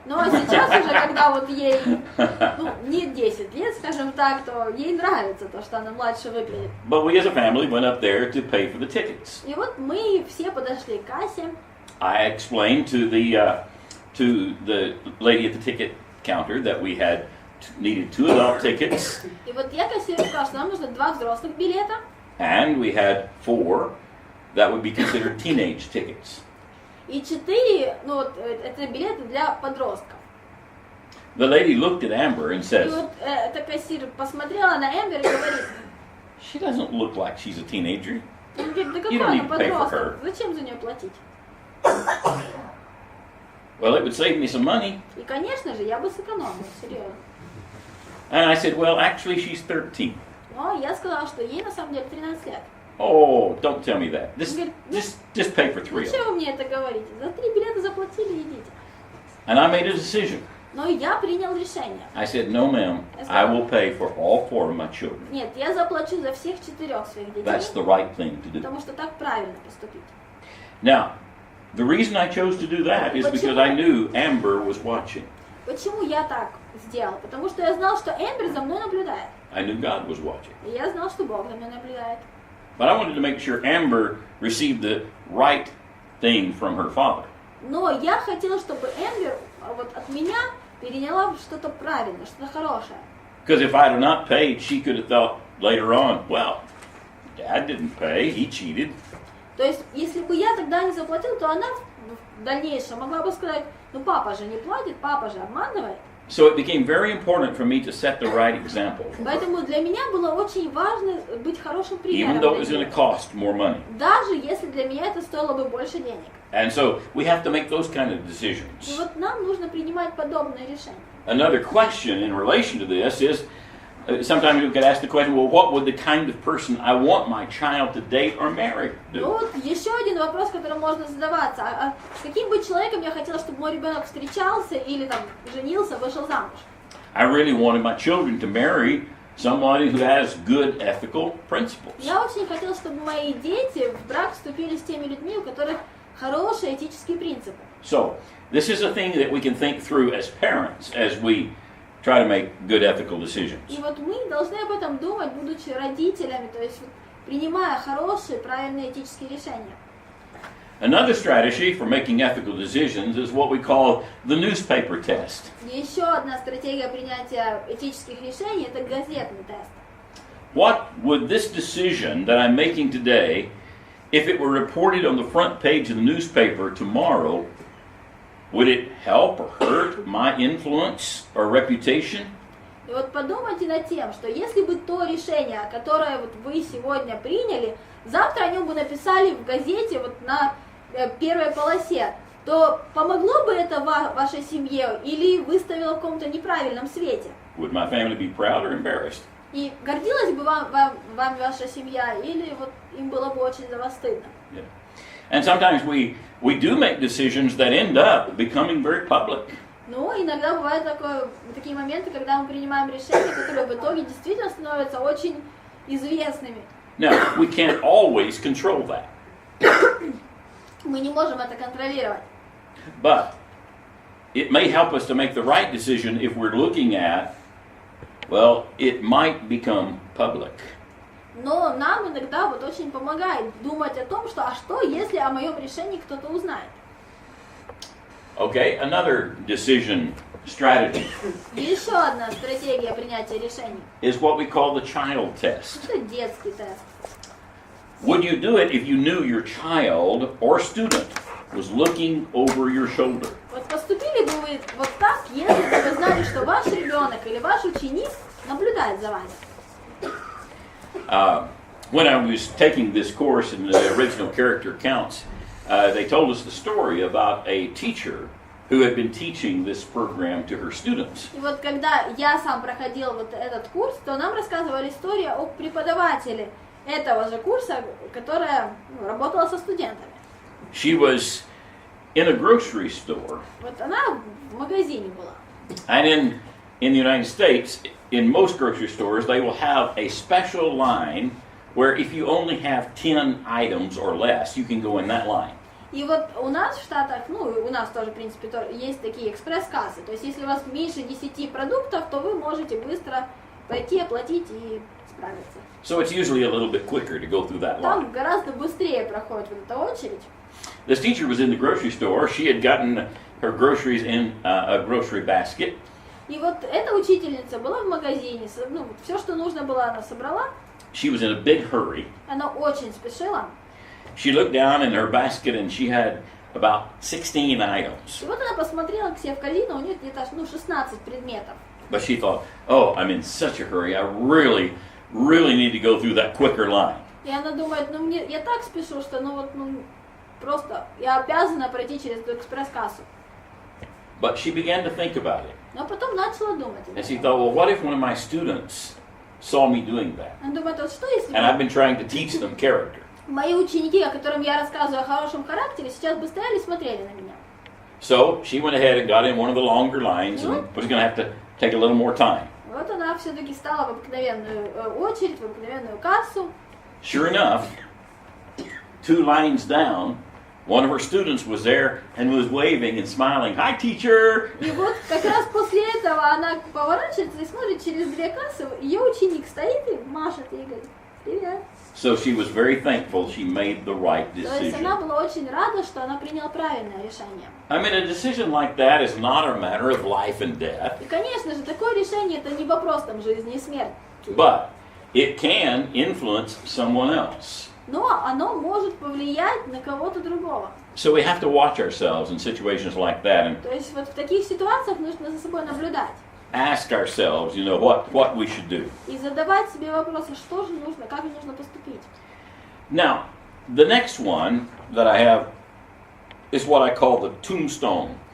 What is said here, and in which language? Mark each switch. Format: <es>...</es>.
<ru>Ну, а сейчас уже, когда вот ей, не 10 лет, скажем так, то ей нравится то, что она младше выглядит.</ru> <en>But we as a family went up there to pay for the tickets.</en> <ru>И вот мы все подошли к кассе.</ru> <en>I explained to the lady at the ticket counter that we needed 2 adult tickets,</en> <ru>И вот я кассиру сказала, что нам нужно 2 взрослых билета,</ru> <en>and we had 4 that would be considered teenage tickets.</en> <ru>и 4, ну вот, это билеты для подростков.</ru> <en>The lady looked at Amber and</en> <ru>И</ru> <en>says,</en> <ru>вот эта кассир посмотрела на Эмбер и говорит,</ru> <en>she doesn't look like she's a teenager.</en> <ru>он говорит, да</ru> <en>You</en> <ru>какой</ru> <en>don't</en> <ru>она</ru> <en>need to pay for</en> <ru>подросток, зачем за нее платить?</ru> <en>Well, it would save me some money.</en> <ru>И, конечно же, я бы сэкономила, серьезно.</ru> <en>And I said, well, actually, she's 13.</en> <ru>Но я сказала, что ей на самом деле 13 лет.</ru> <en>Oh, don't tell me that.</en> <ru>Говорит,</ru> <en>Just pay for 3 of them.</en> <ru>Зачем вы мне это говорите? За 3 билета заплатили, идите.</ru> <en>And I made a decision.</en> <ru>Но я принял решение.</ru> <en>I said, no, ma'am, I will pay for all 4 of my children.</en> <ru>Нет, я заплачу за всех 4 своих детей.</ru> <en>That's the right thing to do.</en> <ru>Потому что так правильно поступить.</ru> <en>Now, the reason I chose to do that is because I knew Amber was watching.</en> <ru>Почему я так сделал? Потому что я знал, что Эмбер за мной наблюдает.</ru> <en>I knew God was watching.</en> <ru>И я знал, что Бог за мной наблюдает.</ru> <en>But I wanted to make sure Amber received the right thing from her father.</en> <ru>Но я хотел, чтобы Эмбер вот от меня переняла что-то правильное, что-то хорошее.</ru> <en>Because if I had not paid, she could have thought later on, well, Dad didn't pay, he cheated.</en> <ru>То есть, если бы я тогда не заплатил, то она в дальнейшем могла бы сказать, ну папа же не платит, папа же обманывает.</ru> <en>So it became very important for me to set the right example.</en> <ru>Поэтому для меня было очень важно быть хорошим</ru> <en>Even though</en> <ru>примером.</ru> <en>it was going to cost more money.</en> <ru>Даже если для меня это стоило бы больше денег.</ru> <en>And so we have to make those kind of</en> <ru>И</ru> <en>decisions.</en> <ru>вот нам нужно принимать подобные решения.</ru> <en>Another question in relation to this is, sometimes we could ask the question, well, what would the kind of person I want my child to date or marry</en> <ru>Ну</ru> <en>do?</en> <ru>вот еще один вопрос, который можно задаваться. С каким бы человеком я хотела, чтобы мой ребенок встречался или там женился, вышел замуж?</ru> <en>I really wanted my children to marry somebody who has good ethical principles.</en> <ru>Я очень хотела, чтобы мои дети в брак вступили с теми людьми, у которых хорошие этические принципы.</ru> <en>So, this is a thing that we can think through as parents as we try to make good ethical decisions.</en> <ru>И вот мы должны об этом думать, будучи родителями, то есть принимая хорошие, правильные этические решения.</ru> <en>Another strategy for making ethical decisions is what we call the newspaper test.</en> <ru>Еще одна стратегия принятия этических решений – это газетный тест.</ru> <en>What would this decision that I'm making today, if it were reported on the front page of the newspaper tomorrow, would it help or hurt my influence or reputation?</en> <ru>И вот подумайте над тем, что если бы то решение, которое вот вы сегодня приняли, завтра о нем бы написали в газете вот на первой полосе, то помогло бы это вашей семье или выставило в каком-то неправильном свете?</ru> <en>Would my family be proud or embarrassed?</en> <ru>И гордилась бы вами ваша семья, или вот им было бы очень за вас стыдно?</ru> <en>Yeah. And sometimes we do make decisions that end up becoming very public.</en> <ru>Ну, иногда бывают такие моменты, когда мы принимаем решения, которые в итоге действительно становятся очень известными.</ru> <en>Now, we can't always control that.</en> <ru>Мы не можем это контролировать.</ru> <en>But it may help us to make the right decision if we're looking at, well, it might become public.</en> <ru>Но нам иногда вот очень помогает думать о том, что что, если о моем решении кто-то узнает?</ru> <en>Okay, another decision strategy</en> <ru>Еще одна стратегия принятия решений.</ru> <en>is what we call the child test.</en> <ru>Это детский тест.</ru> <en>Would you do it if you knew your child or student was looking over your shoulder?</en> <ru>Вот поступили бы вы вот так, если бы вы знали, что ваш ребенок или ваш ученик наблюдает за вами?</ru> <en>When I was taking this course in the original character counts, they told us the story about a teacher who had been teaching this program to her students.</en> <ru>И вот когда я сам проходил вот этот курс, то нам рассказывали историю о преподавателе этого же курса, которая работала со студентами.</ru> <en>She was in a grocery store.</en> <ru>Вот она в магазине была.</ru> <en>And in the United States, in most grocery stores, they will have a special line where if you only have 10 items or less, you can go in that line.</en> <ru>И вот у нас в Штатах, ну у нас тоже, в принципе, есть такие экспресс-кассы. То есть если у вас меньше 10 продуктов, то вы можете быстро пойти, оплатить и справиться.</ru> <en>So it's usually a little bit quicker to go through that line.</en> <ru>Там гораздо быстрее проходит вот эта очередь.</ru> <en>This teacher was in the grocery store. She had gotten her groceries in a grocery basket.</en> <ru>И вот эта учительница была в магазине, ну, все, что нужно было, она собрала.</ru> <en>She was in a big hurry.</en> <ru>Она очень спешила.</ru> <en>She looked down in her basket and she had about 16 items.</en> <ru>И вот она посмотрела к себе в корзину, у нее где-то 16 предметов.</ru> <en>But she thought, oh, I'm in such a hurry. I really need to go through that quicker line.</en> <ru>И она думает, ну мне, я так спешу, что просто я обязана пройти через эту экспресс-кассу.</ru> <en>But she began to think about it.</en> <ru>Но потом начала думать.</ru> <en>And she thought, well, what if one of my students saw me doing that.</en> <ru>Он думает, вот что если</ru> <en>And I've been trying to teach them character.</en> <ru>мои ученики, о которых я рассказываю о хорошем характере, сейчас бы стояли и смотрели на меня.</ru> <en>So she went ahead and got in one of the longer lines and was going to have to take a little more time.</en> <ru>Вот она все-таки стала в обыкновенную очередь, в обыкновенную кассу.</ru> <en>Sure enough, 2 lines down, one of her students was there and was waving and smiling. Hi, teacher!</en> <ru>И вот как раз после этого она поворачивается и смотрит через 2 кассы, ее ученик стоит и машет ей, говорит, привет.</ru> <en>So she was very thankful she made the right</en> <ru>То есть она</ru> <en>decision.</en> <ru>была очень рада, что она приняла правильное решение.</ru> <en>I mean, a decision like that is not a matter of life and death,</en> <ru>И, конечно же, такое решение это не вопрос там жизни и смерти.</ru> <en>but it can influence someone else.</en> <ru>Но оно может повлиять на кого-то другого.</ru> <en>So we have to watch ourselves in situations like that and</en> <ru>То есть вот в таких ситуациях нужно за собой наблюдать.</ru> <en>ask ourselves, what we should do.</en> <ru>И задавать себе вопросы, что же нужно, как нужно поступить.</ru> <en>Now, the next one that I have is what I call the tombstone.</en>